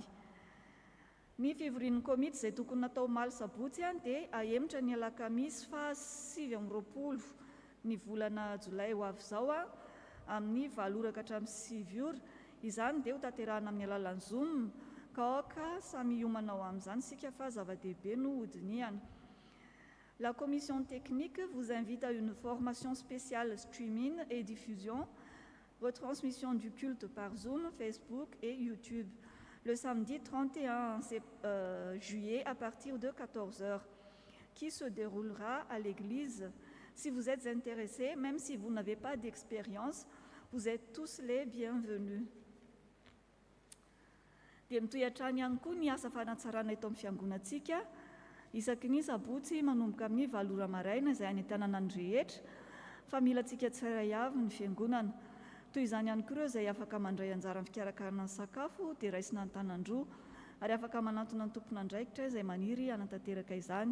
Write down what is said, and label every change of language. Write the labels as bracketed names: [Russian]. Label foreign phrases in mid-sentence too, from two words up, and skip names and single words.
[Malagasy] Ny fivorian'ny komity izay tokony natao omaly sabotsy dia ahemitra ny alakamisy fa 7 ny volana Jolay ho avy izao amin'ny 7 ka hatramin'ny 7 ora. Izany dia ho tanterahana amin'ny alalan'ny Zoom ka aoka samy hiomanao amin'izany sika fa zava-dehibe no hodiniana. [French] La commission technique vous invite à une formation spéciale streaming et diffusion, retransmission du culte par Zoom, Facebook et YouTube, le samedi 31 juillet à partir de 14h, qui se déroulera à l'église. Si vous êtes intéressés, même si vous n'avez pas d'expérience, vous êtes tous les bienvenus. [Malagasy] Dia mitohy hatrany ihany koa ny asa fanatsarana eto amin'ny fiangonantsika. Isaky ny sabotsy manomboka amin'ny 7 ora maraina izay any an-tanàna ny rehetra fa mila antsika tsirairay avy ny fiangonana. Toy izany ihany koa ireo izay afaka mandray anjara amin'ny fikarakarana ny sakafo dia raisina an-tanandroa ary afaka manantona ny tompon'andraikitra izay maniry hanatanteraka izany.